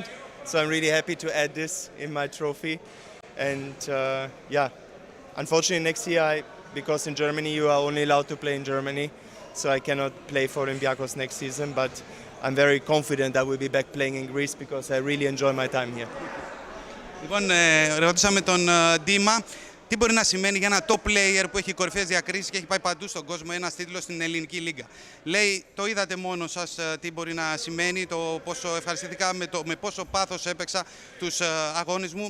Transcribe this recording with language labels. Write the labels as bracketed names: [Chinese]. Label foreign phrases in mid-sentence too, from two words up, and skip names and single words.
[English] So I'm really happy to add this in my trophy. And unfortunately next year, because in Germany you are only allowed to play in Germany, so I cannot play for Olympiacos next season, but I'm very confident I will be back playing in Greece because I really enjoy my time here. [Greek] Λοιπόν, ρωτήσαμε τον Ντίμα τι μπορεί να σημαίνει για ένα [English] top player [Greek] που έχει κορυφαίες διακρίσεις και έχει πάει παντού στον κόσμο ένας τίτλος στην Ελληνική Λίγκα. Λέει, το είδατε μόνο σας τι μπορεί να σημαίνει, το πόσο ευχαριστήθηκα με πόσο πάθος έπαιξα τους αγώνες μου.